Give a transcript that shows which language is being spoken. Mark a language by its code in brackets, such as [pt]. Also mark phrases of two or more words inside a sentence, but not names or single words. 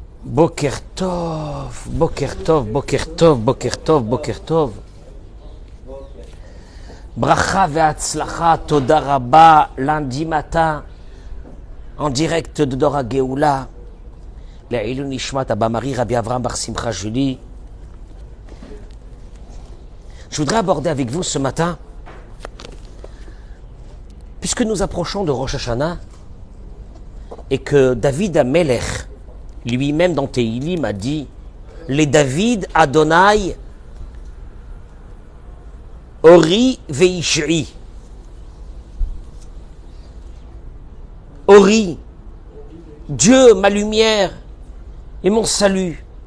[he] בוקר טוב, בוקר טוב, בוקר טוב, בוקר טוב, בוקר טוב. ברכה והצלחה, תודה רבה, [fr] lundi matin, en direct de Dora Geoula, [he] לעילוי נשמת אבא מרי, [fr] Rabbi Avraham Bar Simcha Julie. Je voudrais aborder avec vous ce matin, puisque nous approchons de Rosh Hashanah, et que David Amelech, lui-même dans Tehilim, a dit « [he] לדוד אדוני אורי וישעי [fr] » Ori, Dieu, ma lumière et mon salut.